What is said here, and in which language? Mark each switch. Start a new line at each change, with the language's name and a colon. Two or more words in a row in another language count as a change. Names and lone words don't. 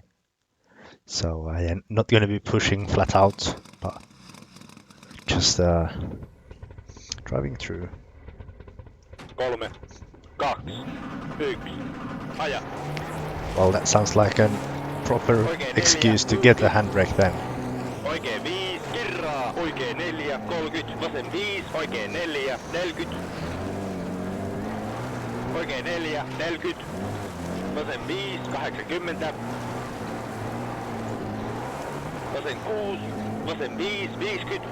English: So I am not going to be pushing flat out, but just driving through.
Finnish: 3, 2, 1, aja.
English: Well, that sounds like a proper
Finnish: Oikein
English: excuse to 4, get the handbrake then.
Finnish: Oikein 5, kirraa. Oikein 4, 30. Vasen 5, oikein 4, 40. Oikein 4, 40. Vasen 5, 80. Vasen 6, vasen 5, 50.